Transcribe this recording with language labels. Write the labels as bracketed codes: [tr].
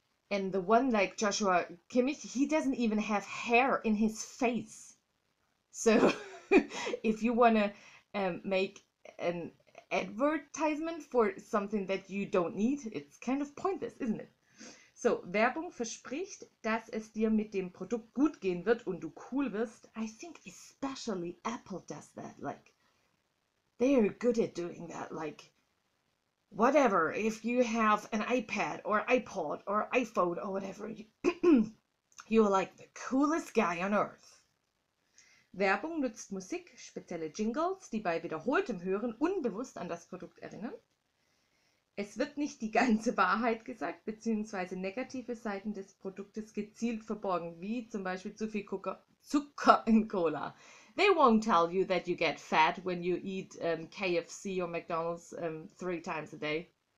[en] And the one like Joshua Kimmich, he doesn't even have hair in his face. So if you want to make an advertisement for something that you don't need, it's kind of pointless, isn't it? [de] So, Werbung verspricht, dass es dir mit dem Produkt gut gehen wird und du cool wirst. [en] I think especially Apple does that. Like, they're good at doing that. Like, whatever, if you have an iPad or iPod or iPhone or whatever, you're like the coolest guy on earth. [de] Werbung nutzt Musik, spezielle Jingles, die bei wiederholtem Hören unbewusst an das Produkt erinnern. Es wird nicht die ganze Wahrheit gesagt, beziehungsweise negative Seiten des Produktes gezielt verborgen, wie zum Beispiel zu viel Zucker in Cola. [en] They won't tell you that you get fat when you eat KFC or McDonald's 3 times a day.